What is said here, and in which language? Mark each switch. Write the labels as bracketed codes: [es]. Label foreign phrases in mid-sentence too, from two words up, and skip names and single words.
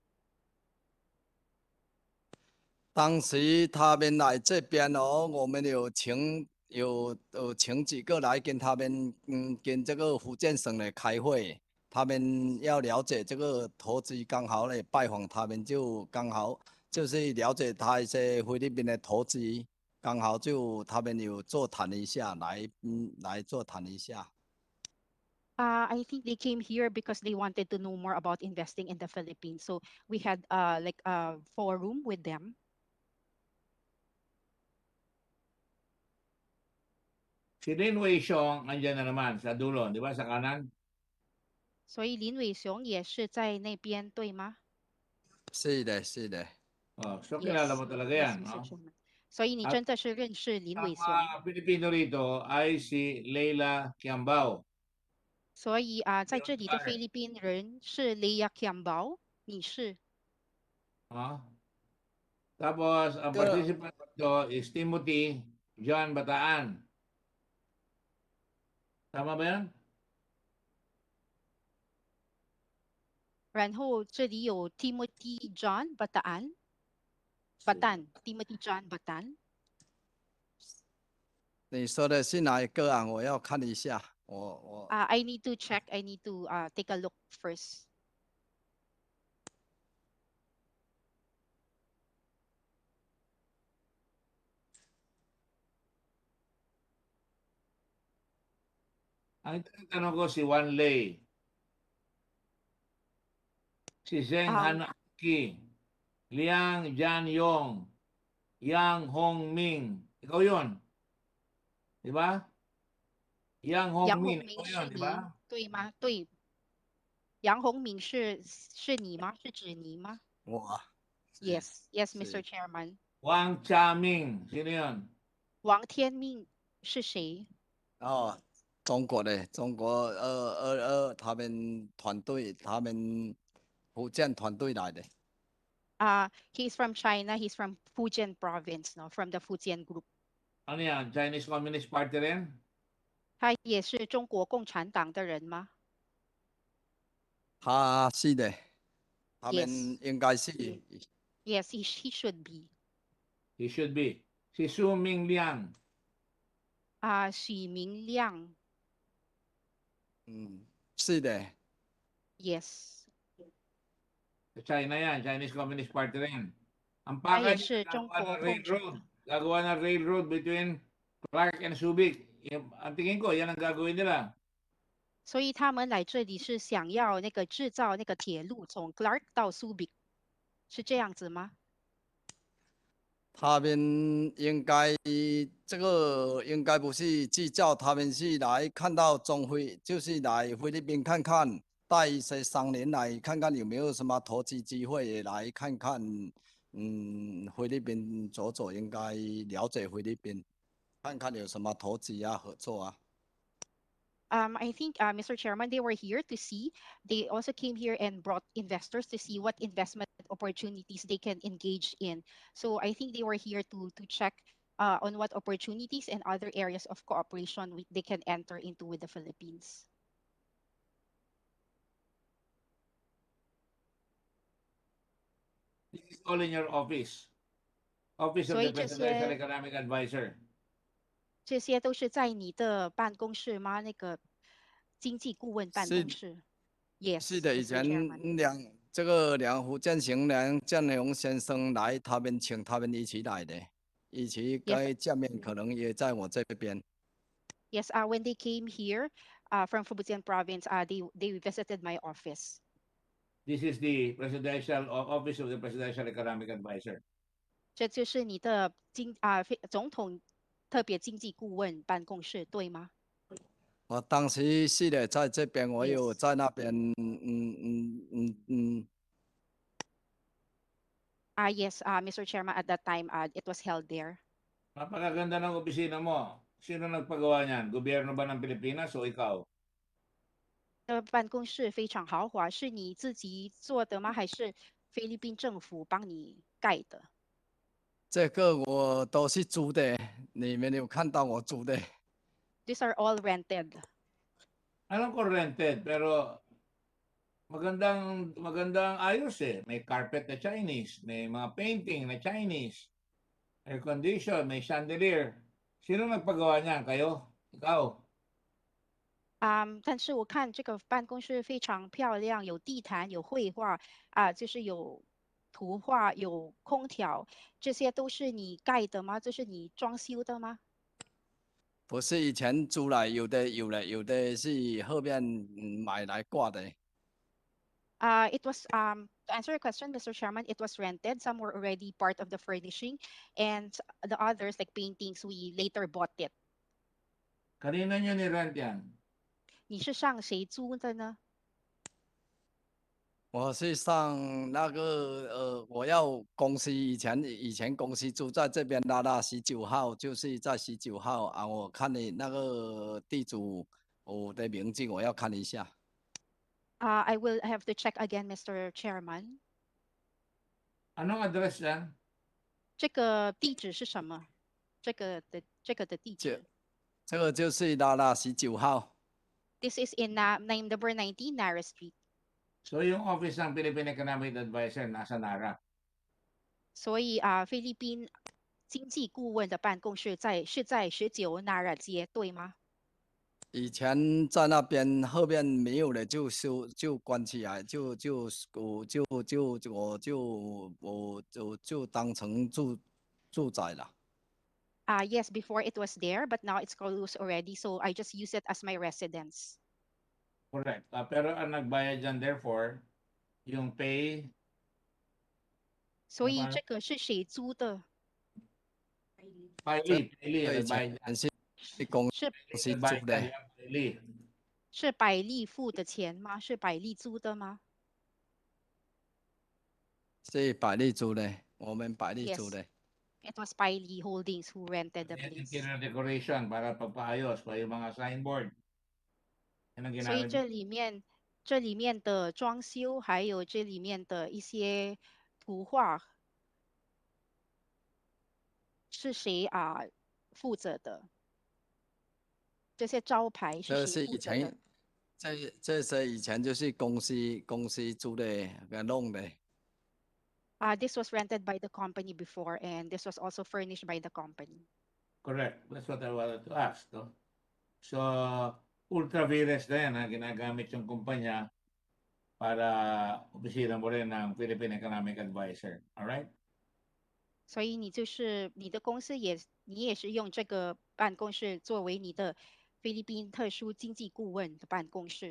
[zh] 当时他们来这边哦，我们有请几个来跟他们跟这个福建省的开会，他们要了解这个投资，刚好呢拜访他们，就刚好就是了解他一些菲律宾的投资，刚好就他们有座谈一下，来座谈一下。 [en] I think they came here because they wanted to know more about investing in the Philippines. So we had like a forum with them. [tl] Si Lin Wei Xiong, andyan na naman sa dulo, di ba, sa kanan? [zh] 所以林伟雄也是在那边，对吗？是的，是的。 [tl] So kilala mo talaga yan, no? [zh] 所以你真的是认识林伟雄。 [tl] Ang Pilipino rito ay si Leila Kiambao. [zh] 所以在这里的菲律宾人是 Leia Kiambao 女士。 [tl] Tapos, ang participant dito is Timothy John Bataan. Tama ba yan? [zh] 然后这里有 Timothy John Bataan Timothy John Bataan。你说的是哪一个啊？我要看一下。我 [en] I need to check. I need to take a look first. [tl] Ang tanong ko si Wan Lei, si Zheng Um, Hanaki, Liang Jianyong, Yang Hongming. Ikaw yun, di ba? Yang [zh] 杨 [tl] Hongming, [zh] 宏 [tl] ikaw [zh] 明 [tl] yun, [zh] 是 [tl] di ba? [zh] 您对吗？对，杨宏明是你吗？是指您吗我 [en] ？Yes, yes, [zh] 是 [en] Mr. Chairman. [tl] Wang Chaming, sino yun? [zh] 王天命是谁？哦，中国的中国他们团队，他们福建团队来的。 [en] He's from China. He's from Fujian province, no, from the Fujian group. [tl] Ano yan? [en] Chinese Communist Party [tl] rin? [zh] 他也是中国共产党的人吗他是的，他们 [en] ？Yes, [zh] 应该是 [en] yes, he should be. He should be. [tl] Si Su Ming Liang. [zh] 许明亮是的。 [en] ，Yes, [tl] Sa China yan, [en] Chinese Communist Party [tl] rin. Ang [zh] 他 [tl] pakay [zh] 也 [tl] niya, [zh] 是中 [tl] gagawa [zh] 国 [tl] ng 共产 railroad. [zh] 党。 [tl] Gagawa ng [en] railroad between Clark and Subic. [tl] Ang tingin ko, yan ang gagawin nila. [zh] 所以他们来这里是想要那个制造那个铁路从 Clark 到 Subic，是这样子吗？他们应该这个应该不是制造，他们是来看到中菲，就是来菲律宾看看，带一些商人来看看有没有什么投资机会，也来看看，菲律宾走走，应该了解菲律宾，看看有什么投资啊、合作啊。 [en] I think, Mr. Chairman, they were here to see. They also came here and brought investors to see what investment opportunities they can engage in. So I think they were here to check on what opportunities and other areas of cooperation they can enter into with the Philippines. This is all in your office. Office of [zh] 所 [en] the [zh] 以这 [en] Presidential [zh] 些 [en] Economic Advisor. [zh] 这些都是在你的办公室吗？那个经济顾问办公是室是 [en] ？Yes, [zh] 的，以 [en] Mr. [zh] 前 [en] Chairman. [zh] 这个福建行建荣先生来，他们请他们一起来的，一起 [en] Yes, [zh] 该见面，可能也在我这边。 [en] yes. When they came here, from Fujian province, they visited my office. This is the Presidential Office of the Presidential Economic Advisor. [zh] 这就是你的总统特别经济顾问办公室，对吗我当时是的，在这边，我有 [en] ？Yes. [zh] 在那边， [en] Yes, Mr. Chairman, at that time, it was held there. [tl] Napakaganda ng opisina mo. Sino nagpagawa niyan? Gobyerno ba ng Pilipinas o ikaw? [zh] 办公室非常豪华，是你自己做的吗？还是菲律宾政府帮你盖的？这个我都是租的，你们有看到我租的？ [en] These are all rented. [tl] Alam ko rented, pero magandang ayos eh. May carpet na Chinese, may mga painting na Chinese, [en] air condition, [tl] may chandelier. Sino nagpagawa niyan? Kayo? Ikaw? [zh] 但是我看这个办公室非常漂亮，有地毯，有绘画就是有图画，有空调，这些都是你盖的吗？这是你装修的吗？不是以前租来，有的是后面买来挂的。 [en] It was to answer your question, Mr. Chairman, it was rented. Some were already part of the furnishing, and the others, like paintings, we later bought it. [tl] Kanina niyo ni-rent yan? [zh] 你是向谁租的呢？我是上那个我要公司以前公司住在这边19号，就是在19号啊。我看你那个地主我的名字，我要看一下。 [en] I will have to check again, Mr. Chairman. [tl] Anong address yan? [zh] 这个地址是什么？这个的地址。这个就是19号。 [en] This is in number 19 Nara Street. [tl] So yung office ng Philippine Economic Advisor nasa Nara. [zh] 所以菲律宾经济顾问的办公室是在19 Nara 街，对吗？以前在那边后面没有了就关起来，我就当成住宅了。 [en] Yes, before it was there, but now it's closed already. So I just use it as my residence. Correct. [tl] Pero ang nagbayad dyan, therefore, yung pay, [zh] 所以 [tl] paano? [zh] 这个是谁租的？ [tl] Piley, [zh] 这 [tl] ang [zh] 以前 [tl] nagbayad dyan. [zh] 是公是司租 [tl] Nagbayad [zh] 的 [tl] dyan, yung Piley. [zh] 是百丽付的钱吗？是百丽租的吗是百丽租的，我们百丽租 [en] ？Yes, [zh] 的。 [en] it was Pai Li Holdings who rented the [tl] Yan, [en] place. interior decoration [tl] para pagpaayos pa yung mga signboard. Yan ang [zh] 所以 [tl] ginamit. [zh] 这里面的装修，还有这里面的一些图画，是谁负责的？这些招牌是这谁是以前负责的？这些以前就是公司租的给弄的。 [en] This was rented by the company before, and this was also furnished by the company. Correct. That's what I wanted to ask. No? So, [tl] ultravirus na yan, ginagamit yung kumpanya para opisina mo rin ng Philippine Economic Advisor. [en] Alright? [zh] 所以你的公司你也是用这个办公室作为你的菲律宾特殊经济顾问的办公室。